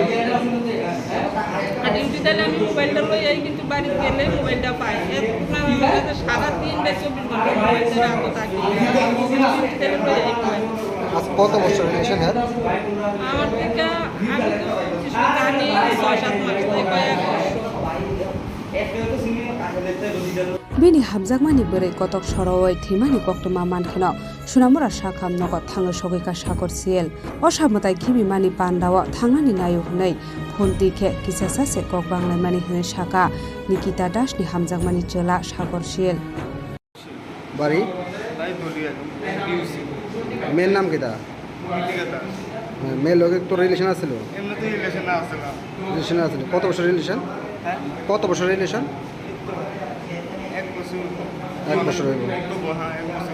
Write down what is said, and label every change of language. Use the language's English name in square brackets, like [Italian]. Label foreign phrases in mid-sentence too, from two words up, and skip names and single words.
[Bangla] আর ডিউটি তাহলে আমি মোবাইলটা লই যাই, কিন্তু বাড়িতে গেলে মোবাইলটা পাই। সারাদিন 24 ঘন্টা মোবাইলটা রাখো থাকি। কত বছর রিলেশন? হ্যাঁ আমার থেকে আমি তো জানি 6-7 মাস থেকে 1 বছর। [Kok Borok] bini hamjakmani bwrwi kotok sorowai thimani koktoma mankhino sunamura sakham nogot thangna sogika sakor siel osamotai khibimani pandao thangnani nayu hnai phonti khe kisasa se kok banglaimani hne saka nikita das ni hamjakmani chela sakor siel [Bangla] bari নাই দলিয়া পিউসি মেয়ের নাম কিটা? নিতিকাতা। মেয়ের লগে তোর রিলেশন আছিল? এমনিতে রিলেশন না আছে না। রিলেশন আছিল কত বছর রিলেশন? হ্যাঁ কত বছর রিলেশন? 1 বছর। 1 বছর হইব। হ্যাঁ 1 বছর।